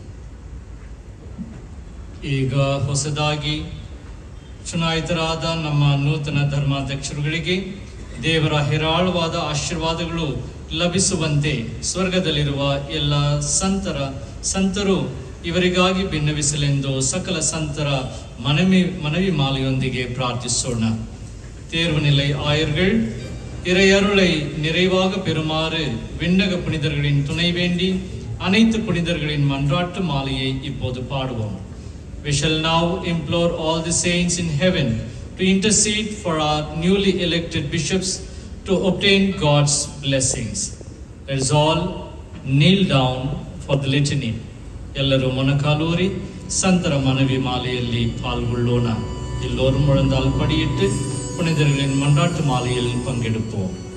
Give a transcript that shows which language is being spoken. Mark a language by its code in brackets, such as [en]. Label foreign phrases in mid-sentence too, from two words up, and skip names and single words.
[kn] ಈಗ ಹೊಸದಾಗಿ ಚುನಾಯಿತರಾದ ನಮ್ಮ ನೂತನ ಧರ್ಮಾಧ್ಯಕ್ಷರುಗಳಿಗೆ ದೇವರ ಹೇರಾಳವಾದ ಆಶೀರ್ವಾದಗಳು ಲಭಿಸುವಂತೆ ಸ್ವರ್ಗದಲ್ಲಿರುವ ಎಲ್ಲ ಸಂತರು ಇವರಿಗಾಗಿ ಭಿನ್ನವಿಸಲೆಂದು ಸಕಲ ಸಂತರ ಮನವಿ ಮಾಲೆಯೊಂದಿಗೆ ಪ್ರಾರ್ಥಿಸೋಣ. [ta] தேர்வு நிலை ஆயர்கள் இறையருளை நிறைவாக பெறுமாறு விண்ணக புனிதர்களின் துணை வேண்டி அனைத்து புனிதர்களின் மன்றாட்டு மாலையை இப்போது பாடுவோம். [en] We shall now implore all the saints in heaven to intercede for our newly elected bishops to obtain God's blessings. Let us all kneel down for the litany. [kn] ಎಲ್ಲರೂ ಮೊಣಕಾಲೂರಿ ಸಂತರ ಮನವಿ ಮಾಲೆಯಲ್ಲಿ ಪಾಲ್ಗೊಳ್ಳೋಣ. [ta] ಎಲ್ಲರೂ முழந்தால் படியிட்டு புனிதர்களின் மன்றாட்டு மாலையில் பங்கெடுப்போம்.